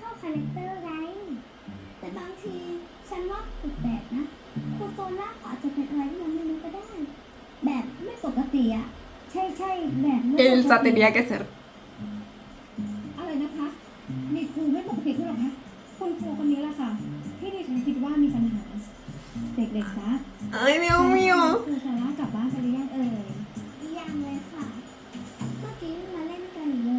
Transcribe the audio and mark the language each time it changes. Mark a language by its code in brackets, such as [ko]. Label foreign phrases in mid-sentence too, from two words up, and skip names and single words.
[th] แรคเตอร์ไงแต่บางทีฉันว่าแปลกๆนะครูโซล่าอาจจะเป็นอะไรที่เราไม่รู้ก็ได้ แบบไม่ปกติอะใช่แบบไม่ปกติ [es] Elsa tenía que ser. [th] อะไรนะคะนี่ครูไม่ปกติขึ้นหรอคะคุณครูคนนี้แหละค่ะ ที่ดิฉันคิดว่ามีปัญหา เด็กๆจ๊ะ [es] Ay, Dios mío. [th] ครูซาร่ากลับบ้านไปหรือยังเอ่ย ยังเลยค่ะ เมื่อกี้มาเล่นกันอยู่เลย